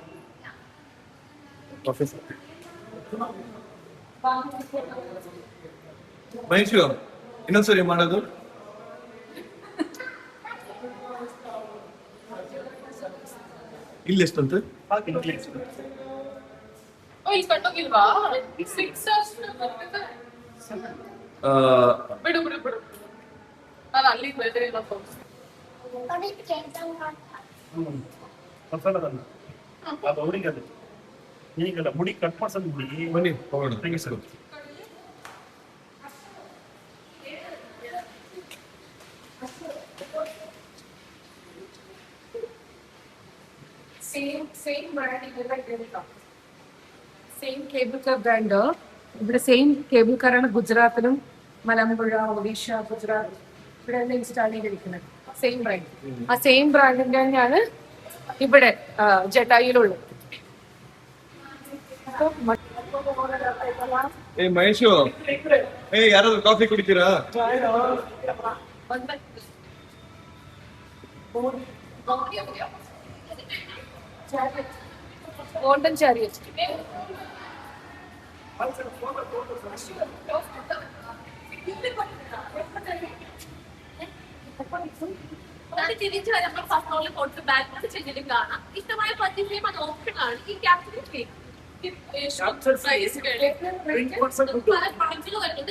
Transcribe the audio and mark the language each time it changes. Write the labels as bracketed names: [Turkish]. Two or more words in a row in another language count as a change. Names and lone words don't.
[Kannada] Office. ಮಹೇಶು ಇನ್ನೊಂದ್ಸರಿ ಮಾಡೋದು. ಇಲ್ಲಿ ಎಷ್ಟಂತ ಬಿಡು ನಾನು ಅಲ್ಲಿ ಅದು ಅವರಿಗೆ ಅದು ಈಗಲ್ಲ ಮುಡಿ ಕಟ್ ಮಾಡ್ಸೋದು ಮುಡಿ ಬನ್ನಿ ಹೋಗೋಣ. [English] thank you sir. same cable car brand. [Malayalam] ഇവിടെ [English] same cable [Malayalam] കാറാണ് ഗുജറാത്തിലും മലമ്പുഴ, ഒഡീഷ, ഗുജറാത്ത് ഇവിടെ എല്ലാം ഇൻസ്റ്റാൾ ചെയ്തിരിക്കുന്നത്. [English] same brand. [Malayalam] ആ സെയിം ബ്രാൻഡിന്റെ തന്നെയാണ് ഇവിടെ ജട്ടായുലുള്ളത്. [Kannada] ಏ ಮಹೇಶು, ಏ ಯಾರಾದ್ರೂ ಕಾಫಿ ಕುಡಿತೀರಾ? [English] Golden chariot. [Malayalam] തിരിച്ചു വരെ നമ്മൾ ഫസ്റ്റ് ഫ്ലോറിൽ കൊടുത്ത് ബാക്ക് ചെല്ലിലും കാണാം. ഇഷ്ടമായ പർച്ചേസ് ചെയ്യുമ്പോൾ അത് ഓപ്ഷൻ ആണ്. ഈ ക്യാപ്ചർ പല പ്രൊഡക്റ്റുകൾ വരുന്നുണ്ട്.